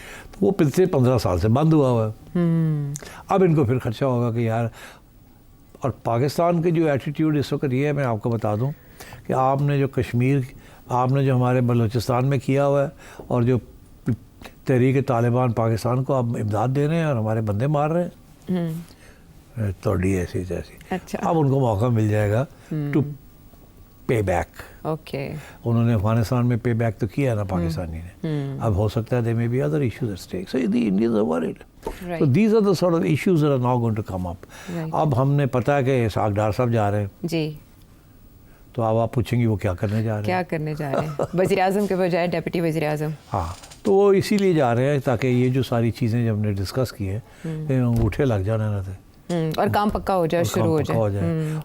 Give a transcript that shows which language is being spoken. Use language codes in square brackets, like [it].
[ur] تو وہ پچھلے 15 سال سے بند ہوا ہوا ہے. اب ان کو پھر خدشہ ہوگا کہ یار, اور پاکستان کے جو ایٹیٹیوڈ اس وقت یہ ہے, میں آپ کو بتا دوں کہ آپ نے جو کشمیر, آپ نے جو ہمارے بلوچستان میں کیا ہوا ہے, اور جو تحریک طالبان پاکستان کو آپ امداد دے رہے ہیں اور ہمارے بندے مار رہے ہیں, توڑی ایسی جیسی. اب ان کو موقع مل جائے گا [en] To pay back. [ur] اوکے. انہوں نے افغانستان میں پے بیک تو کیا ہے نا پاکستانی نے. اب ہو سکتا ہے [en] They may be other issues at stake. So the Indians are worried. So these are the sort of issues that are now going to come up. [ur] اب ہم نے پتا ہے کہ اسحاق ڈار صاحب جا رہے ہیں جی, تو اب آپ پوچھیں گے وہ کیا کرنے جا رہے ہیں. کیا کرنے جا رہے ہیں؟ وزیر اعظم کے بجائے ڈیپٹی وزیر اعظم. ہاں, تو وہ اسی لیے جا رہے ہیں تاکہ یہ جو ساری چیزیں جب ہم نے ڈسکس کی ہیں انگوٹھے لگ جانے نہ تھے اور کام پکا ہو جائے, شروع ہو جائے.